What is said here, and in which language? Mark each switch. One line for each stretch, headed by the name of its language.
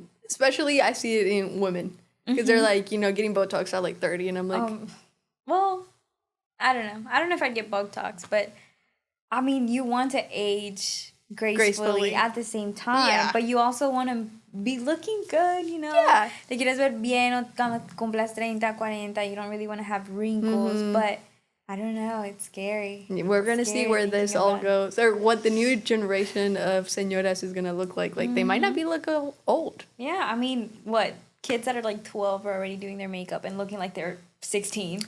English: Especially I see it in women because they're like, getting Botox at like 30, and I'm like, well, I don't know. I don't know if I'd get Botox, but I mean, you want to age gracefully at the same time, but you also want to be looking good, Yeah.
Spanish: Te quieres ver bien cuando cumplas 30, 40.
English: You don't really want to have wrinkles, but I don't know. It's scary. We're going to see where this all goes, or what the new generation of señoras is going to look like. Like, they might not be looking old. Yeah, I mean, what? Kids that are like 12 are already doing their makeup and looking like they're 16.